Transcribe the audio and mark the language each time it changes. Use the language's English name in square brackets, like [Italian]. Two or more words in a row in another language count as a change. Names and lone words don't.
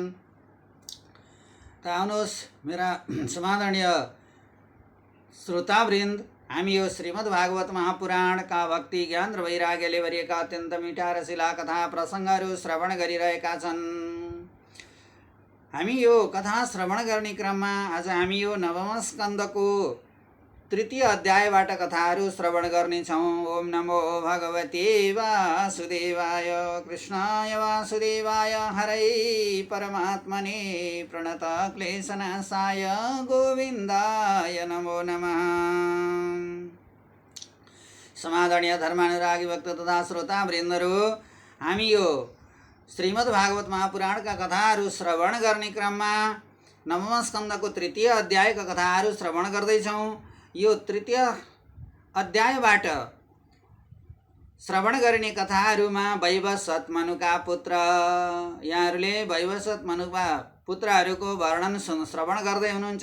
[Nepali] त आउनुहोस् मेरा समादरणीय श्रोतावृन्द, हामी यो श्रीमद् भागवत महापुराणका भक्ति ज्ञान र वैराग्यले भरिएका अत्यन्त मिठा रसिला कथा प्रसङ्गहरू श्रवण गरिरहेका छन्। हामी यो कथा श्रवण गर्ने क्रममा आज हामी यो नवम स्कन्धको तृतीय अध्यायबाट कथाहरू श्रवण गर्नेछौँ। [Sanskrit] ओम नमो भगवते वासुदेवाय कृष्णाय वासुदेवाय हरै परमात्मने प्रणत क्लेशनाशाय गोविन्दाय नमो नमः। [Nepali] समादरणीय धर्मानुरागी भक्त तथा श्रोतावृन्दहरू, हामी यो श्रीमद् भागवत महापुराणका कथाहरू श्रवण गर्ने क्रममा नवम स्कन्धको तृतीय अध्यायका कथाहरू श्रवण गर्दैछौँ। यो तृतीय अध्यायबाट श्रवण गर्ने कथाहरूमा वैवस्वत मनुका पुत्र, यहाँहरूले वैवस्वत मनुका पुत्रहरूको वर्णन श्रवण गर्दै हुनुहुन्छ।